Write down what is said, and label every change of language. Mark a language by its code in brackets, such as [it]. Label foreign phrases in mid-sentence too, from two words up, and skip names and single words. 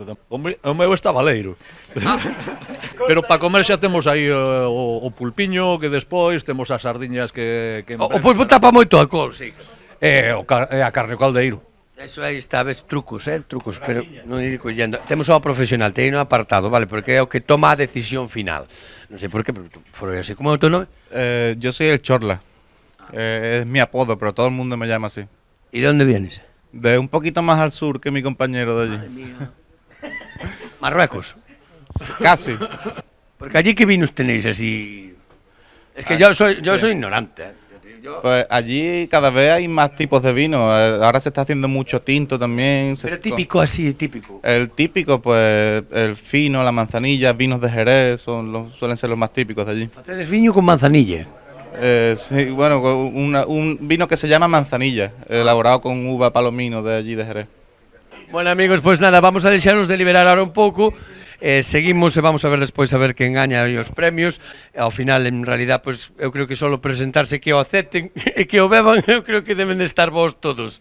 [gl] Hombre, o meu está baleiro. Pero para comer xa temos aí o pulpiño, que despois temos as sardiñas que pois tapa moito alcohol, sí. E a carne o caldeiro. Eso aí está, ves, trucos, pero non ir collendo. Temos ao profesional, te no apartado, vale, porque é o que toma a decisión final. Non sei por qué, pero foi así. Como é o teu nome? [es] Yo soy el Chorla. Es mi apodo, pero todo el mundo me llama así. ¿Y de dónde vienes? De un poquito más al sur que mi compañero de allí. Madre mía. ¿Marruecos? Casi. Porque allí qué vinos tenéis así... Es que yo soy ignorante. Pues allí cada vez hay más tipos de vino. Ahora se está haciendo mucho tinto también. Pero típico así, típico. El típico, pues el fino, la manzanilla, vinos de Jerez, suelen ser los más típicos de allí. ¿Haces vino con manzanilla? Sí, bueno, un vino que se llama manzanilla, elaborado con uva palomino de allí de Jerez. Bueno, amigos, pues nada, vamos a deixarnos deliberar ahora un pouco. [gl] Seguimos e vamos a ver despois a ver quen gaña os premios. Ao final, [es] en realidad, [gl] pues eu creo que solo presentarse que o acepten e que o beban, eu creo que deben de estar vos todos.